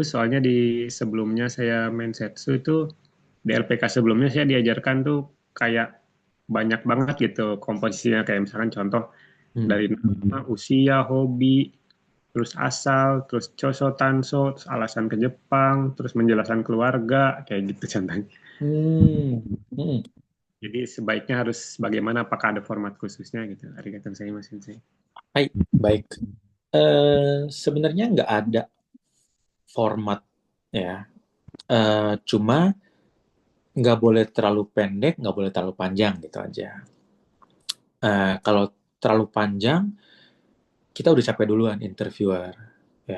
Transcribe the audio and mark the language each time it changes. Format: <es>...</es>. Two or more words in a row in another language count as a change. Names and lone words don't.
<id>Soalnya di sebelumnya saya main setsu itu di LPK sebelumnya saya diajarkan tuh kayak banyak banget gitu komposisinya, kayak misalkan contoh dari nama, usia, hobi, terus asal, terus</id> <ja>長所 短所,</ja> <id>terus alasan ke Jepang, terus menjelaskan keluarga, kayak gitu contohnya. Jadi sebaiknya harus bagaimana, apakah ada format khususnya gitu.</id> <ja>ありがとう ございます 先生.</ja> <id>Hai, baik. Sebenarnya nggak ada format ya. Cuma nggak boleh terlalu pendek, nggak boleh terlalu panjang gitu aja. Kalau terlalu panjang, kita udah capek duluan interviewer ya.</id>